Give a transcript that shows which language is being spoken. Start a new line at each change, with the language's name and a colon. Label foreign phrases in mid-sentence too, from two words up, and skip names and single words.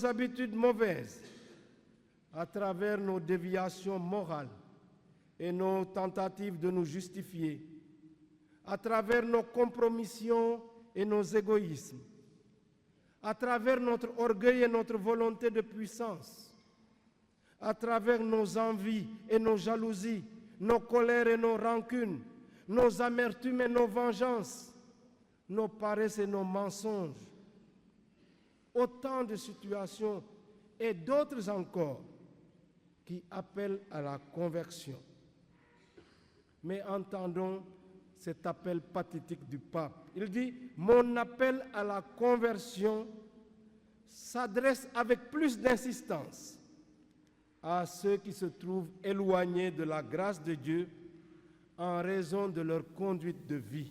French: habitudes mauvaises, à travers nos déviations morales et nos tentatives de nous justifier, à travers nos compromissions et nos égoïsmes, à travers notre orgueil et notre volonté de puissance, à travers nos envies et nos jalousies, nos colères et nos rancunes, nos amertumes et nos vengeances, nos paresses et nos mensonges. Autant de situations et d'autres encore qui appellent à la conversion. Mais entendons cet appel pathétique du pape. Il dit « Mon appel à la conversion s'adresse avec plus d'insistance à ceux qui se trouvent éloignés de la grâce de Dieu en raison de leur conduite de vie.